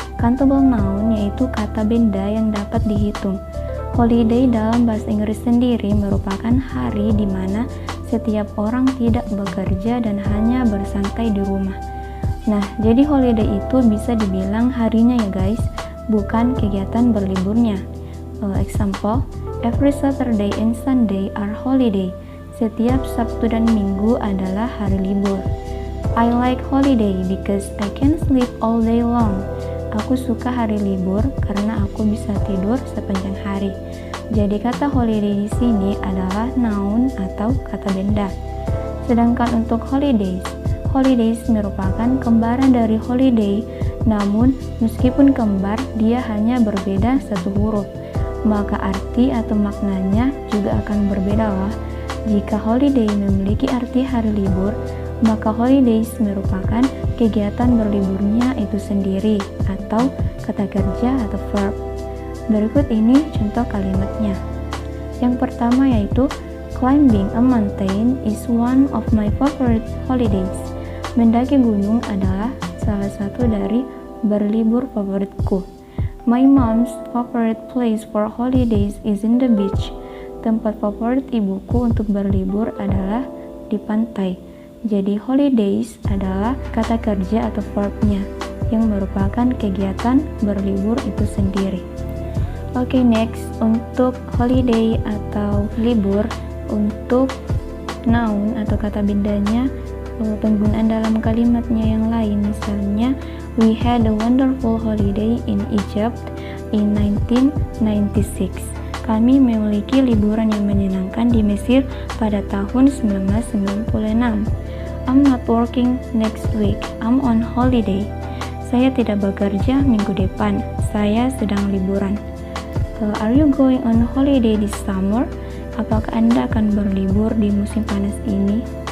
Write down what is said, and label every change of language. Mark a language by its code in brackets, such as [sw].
[id] Countable noun yaitu kata benda yang dapat dihitung. Holiday dalam bahasa Inggris sendiri merupakan hari di mana setiap orang tidak bekerja dan hanya bersantai di rumah. Nah, jadi holiday itu bisa dibilang harinya ya guys, bukan kegiatan berliburnya. [en] Example, every Saturday and Sunday are holiday. [id] Setiap Sabtu dan Minggu adalah hari libur. [en] I like holiday because I can sleep all day long. [id] Aku suka hari libur karena aku bisa tidur sepanjang hari. Jadi kata holiday di sini adalah noun atau kata benda. Sedangkan untuk holidays, holidays merupakan kembaran dari holiday, namun meskipun kembar, dia hanya berbeda satu huruf. Maka arti atau maknanya juga akan berbeda loh. Jika holiday memiliki arti hari libur, maka holidays merupakan kegiatan berliburnya itu sendiri atau kata kerja atau verb. Berikut ini contoh kalimatnya. Yang pertama yaitu [en] climbing a mountain is one of my favorite holidays. [id] Mendaki gunung adalah salah satu dari berlibur favoritku. [en] My mom's favorite place for holidays is in the beach. [id] Tempat favorit ibuku untuk berlibur adalah di pantai. Jadi holidays adalah kata kerja atau verbnya yang merupakan kegiatan berlibur itu sendiri. Oke, next, untuk holiday atau libur, untuk noun atau kata bendanya, penggunaan dalam kalimatnya yang lain, misalnya [en] we had a wonderful holiday in Egypt in 1996. [id] Kami memiliki liburan yang menyenangkan di Mesir pada tahun 1996. [en] I'm not working next week. I'm on holiday. [id] Saya tidak bekerja minggu depan. Saya sedang liburan. [en] Are you going on holiday this summer? [id] Apakah Anda akan berlibur di musim panas ini?